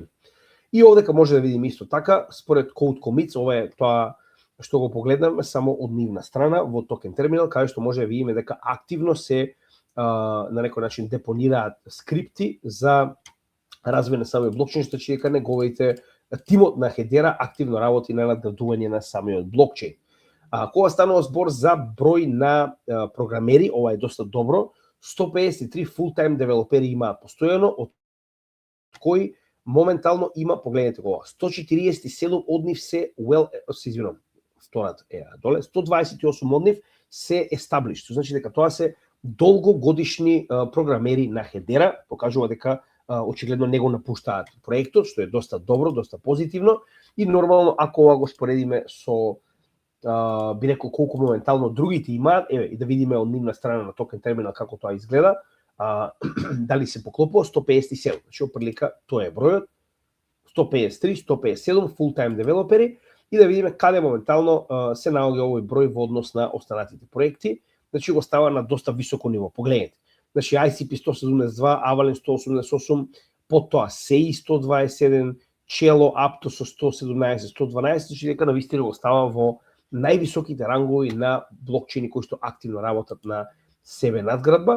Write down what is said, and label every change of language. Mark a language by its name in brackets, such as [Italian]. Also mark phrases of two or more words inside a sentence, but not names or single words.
[Macedonian] И овдека може да видиме исто така, според Code Commits, ова е тоа што го погледнаме само од нивна страна во токен терминал, каде што може да видиме дека активно се на некој начин депонираат скрипти за развој на самиот блокчейн, што че дека неговите тимот на Hedera активно работи на надградување на самиот блокчейн. Кога станува збор за број на програмери, ова е доста добро. 153 full-time девелопери имаат постојано, од кои моментално има, погледнете го, 147 од нив се втората доле, 128 од нив се established, што значи дека тоа се долгогодишни програмери на Hedera, покажува дека очигледно не го напуштаат проектот, што е доста добро, доста позитивно и нормално ако ова го споредиме со би рекол колку моментално другите имаат, и да видиме од нивна страна на токен терминал како тоа изгледа, дали се поклопува 157, значи опрлика тоа е бројот, 153, 157 full-time девелопери и да видиме каде моментално се наоѓа овој број во однос на останатите проекти, значи го става на доста високо ниво, погледнете. Значи ICP 172, Avalanche 188, потоа SEI 121, Cello Apto со 117, 112, значи дека навистина го става во највисоките рангови на блокчейни кои што активно работат на себе надградба.